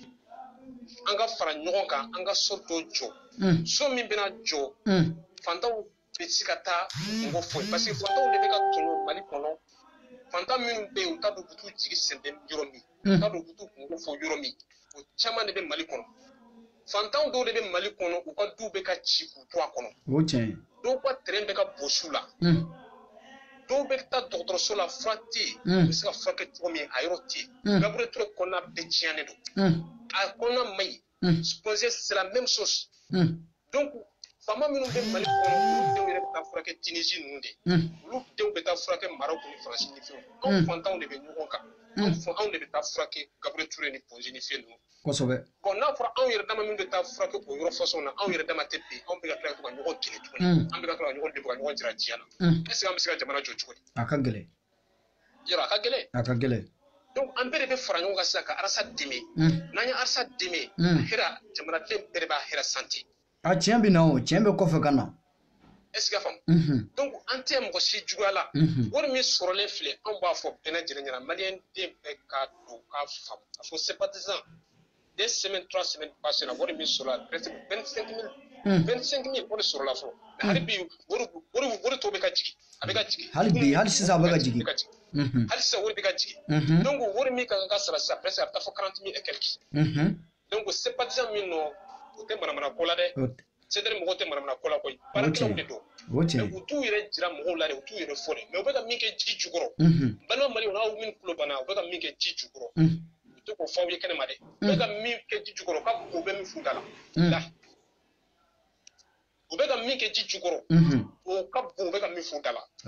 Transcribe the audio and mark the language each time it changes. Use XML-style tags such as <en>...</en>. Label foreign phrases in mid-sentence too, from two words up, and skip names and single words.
<bm>an ka fara ɲɔgɔn kan an ka so dɔ jɔ so min bɛna jɔ fantanw bɛ se ka taa kungo fɔ parce que fantanw de bɛ ka tɔɲɔ Mali kɔnɔ fantan minnu bɛ yen u t'a dɔn u bɛ t'u jigi sɛbɛn yɔrɔ min u t'a dɔn u bɛ t'u kungo fɔ yɔrɔ min o caman de bɛ Mali kɔnɔ fantan dɔw de bɛ Mali kɔnɔ u ka duw bɛ ka ci k'u to a kɔnɔ dɔw ka terrain bɛ ka bosi u la dɔw bɛ taa dɔgɔtɔrɔso la fura tɛ yen u bɛ se ka furakɛ cogo min a yɔrɔ tɛ yen laboratoire kɔnɔna bɛɛ tiɲɛnen don a kɔnɔna man ɲi</bm> <fr>supposé c'est la même chose</fr> <bm>donc faama minnu bɛ Mali kɔnɔ olu denw yɛrɛ bɛ taa furakɛ Tunisie ninnu de olu denw bɛ taa furakɛ Maroc ni Faransi ni fɛnw anw fantanw de bɛ ɲɔgɔn kan anw de bɛ taa furakɛ Gabriel Touré ni Ponzi ni fɛn ninnu kosɛbɛ bon n'a fɔra anw yɛrɛ dama min bɛ taa furakɛ o yɔrɔ façon na anw yɛrɛ dama tɛ bɛn anw bɛ ka tila ka ɲɔgɔn kɛlɛ tuguni an bɛ ka tila ka ɲɔgɔn degun ka ɲɔgɔn jira diɲɛ na</bm> <fr>est ce que</fr> <bm>an bɛ se ka jamana jɔ cogo di a ka gɛlɛn yɔrɔ a ka gɛlɛn donc an bɛɛ de bɛ fara ɲɔgɔn kan sisan ka arasa dɛmɛ n'an ye arasa dɛmɛ hɛrɛ jamanaden bɛɛ de b'a hɛrɛ santi a tiɲɛ bɛ na o tiɲɛ bɛ kɔfɛ ka na</bm> <fr>est ce que</fr> <bm>y'a faamu donc an tɛ mɔgɔ si juguya la wari min sɔrɔlen filɛ anw b'a fɔ bɛɛ lajɛlen ɲɛna maliyɛn den bɛɛ k'a don k'a faamu k'a fɔ sympathisant</bm> <fr>2 semaines 3 semaines passées</fr> <bm>la wari min sɔrɔla presque 25 000 o de sɔrɔla fɔlɔ mais hali bi wari tɔ bɛ ka jigin a bɛ ka jigin hali sisan a bɛ ka jigin hali sisan wari bɛ ka jigin donc wari min ka kan ka sara sisan presque a bɛ taa fɔ 40 000</bm> <fr>et quelques</fr> <bm>donc sympathisant min nɔ o tɛ manamana ko la dɛ Cedric mɔgɔw tɛ manamana ko la koyi baarakɛlaw de don mais u t'u yɛrɛ jira mɔgɔw la de u t'u yɛrɛ fɔ de mais u bɛ ka min kɛ ji jukɔrɔ balima Maliɲɛnw n'aw min tulo banna u bɛ ka min kɛ ji jukɔrɔ u tɛ k'o fɔ aw ye kɛnɛma dɛ u bɛ ka min kɛ ji jukɔrɔ ka bon u bɛ min f'u da la u bɛ ka min kɛ ji jukɔrɔ o ka bon u bɛ ka min f'u da la</bm>